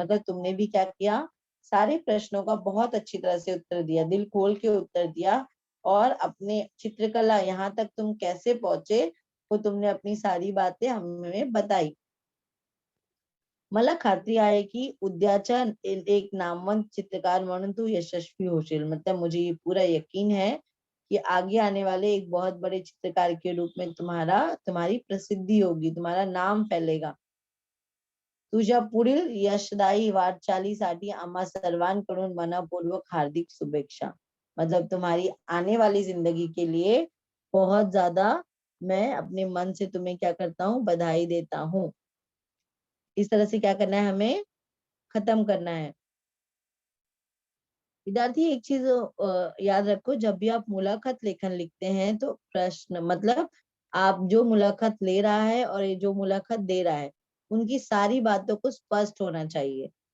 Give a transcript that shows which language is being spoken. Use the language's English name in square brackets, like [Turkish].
[Hindi] मतलब तुमने भी क्या किया, सारे प्रश्नों का बहुत अच्छी तरह से उत्तर दिया, दिल खोल के उत्तर दिया, और अपने चित्रकला यहाँ तक तुम कैसे पहुंचे वो तुमने अपनी सारी बातें हमें बताई. [Marathi] मला खात्री आहे की उद्याच्या एक नामवंत चित्रकार म्हणून तू यशस्वी होशील. [Hindi] मतलब मुझे ये पूरा यकीन है कि आगे आने वाले एक बहुत बड़े चित्रकार के रूप में तुम्हारी प्रसिद्धि होगी, तुम्हारा नाम फैलेगा. [Marathi] तुझ्या पुढील यशदायी वाटचालीसाठी आम्हा सर्वांकडून मनपूर्वक हार्दिक शुभेच्छा. [Hindi] मतलब तुम्हारी आने वाली जिंदगी के लिए बहुत ज्यादा मैं अपने मन से तुम्हें क्या करता हूँ, बधाई देता हूँ. इस तरह से क्या करना है हमें, खत्म करना है। विद्यार्थी एक चीज याद रखो, जब भी आप मुलाकात लेखन लिखते हैं तो प्रश्न मतलब आप जो मुलाकात ले रहा है और ये जो मुलाकात दे रहा है उनकी सारी बातों को स्पष्ट होना चाहिए।